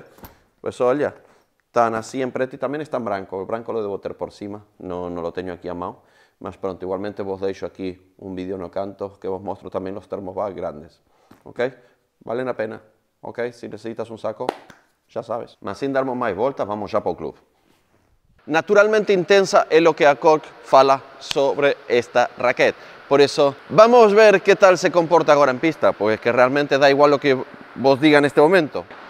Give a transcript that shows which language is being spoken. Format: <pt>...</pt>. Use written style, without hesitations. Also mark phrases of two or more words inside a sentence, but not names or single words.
<gl>Pues olha, están así en preto e tamén está en branco. El branco lo debo ter por cima, non lo teño aquí a mão. Mas pronto, igualmente vos deixo aquí un vídeo no canto que vos mostro tamén los termobag grandes. Ok? Valen a pena. Ok? Si necesitas un saco, xa sabes. Mas sin darmos máis voltas, vamos xa para o club. Naturalmente intensa é lo que a Cork fala sobre esta raquete.</gl> <es>Por eso, vamos a ver qué tal se comporta ahora en pista, porque es que realmente da igual lo que vos diga en este momento.</es>